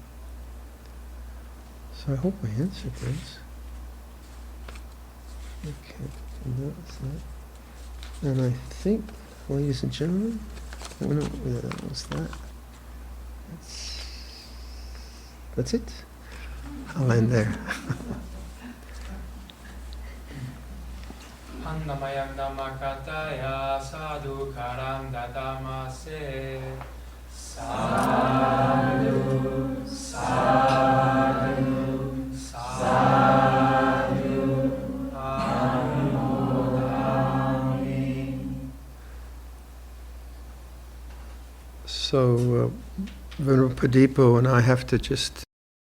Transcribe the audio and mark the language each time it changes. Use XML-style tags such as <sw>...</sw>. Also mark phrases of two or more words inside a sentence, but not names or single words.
<en>So I hope I answered this. Okay, and that's that. And I think, ladies and gentlemen, that was that. That's it. I'll end there.</en> <pi>Annamayam Dhammakataya Sadhu Karam Dadamase Sadhu Sadhu Sadhu Anumodami.</pi> <en>So Venerable Padipo and I have to just</en>